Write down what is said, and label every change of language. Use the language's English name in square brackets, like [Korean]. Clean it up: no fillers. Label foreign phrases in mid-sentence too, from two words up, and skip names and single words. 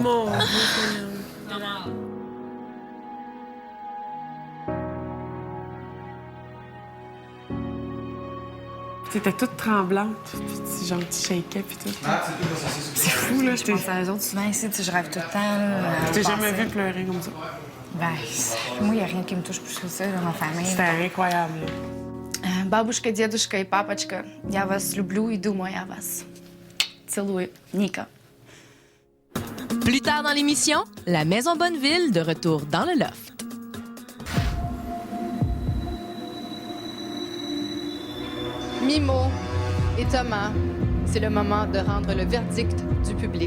[French] Mon Dieu, T'étais toute tremblante, puis genre tu shakeais, puis tout. C'est fou, là. Je pense à eux autres souvent ici, je rêve tout le temps. Là, Je t'ai jamais vu pleurer comme ça. Ben, moi, il n'y a rien qui me touche plus que ça dans ma famille. C'était incroyable. [Russian] Бабушка, дедушка и папочка, я вас люблю и думаю о вас. Целую, Ника. [French] Plus tard dans l'émission, la Maison Bonneville de retour dans le loft. Mimo et Thomas, c'est le moment de rendre le verdict du public.